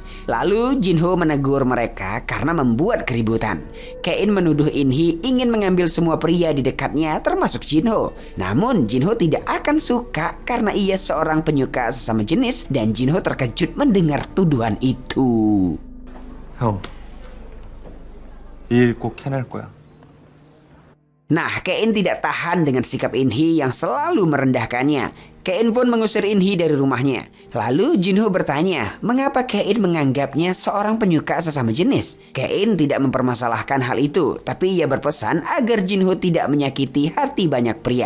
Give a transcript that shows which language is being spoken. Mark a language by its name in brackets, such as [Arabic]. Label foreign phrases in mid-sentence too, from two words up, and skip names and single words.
[Indonesian] Lalu Jinho menegur mereka karena membuat keributan. Kein menuduh In-hee ingin mengambil semua pria di dekatnya termasuk Jinho. Namun Jinho tidak akan suka karena ia seorang penyuka sesama jenis dan Jinho terkejut mendengar tuduhan itu. [Korean] 형, 이 일 꼭 해낼 거야. [Indonesian] Nah, Kein tidak tahan dengan sikap In-hee yang selalu merendahkannya. Kein pun mengusir In-hee dari rumahnya. Lalu Jinho bertanya, mengapa Kein menganggapnya seorang penyuka sesama jenis? Kein tidak mempermasalahkan hal itu, tapi ia berpesan agar Jinho tidak menyakiti hati banyak pria.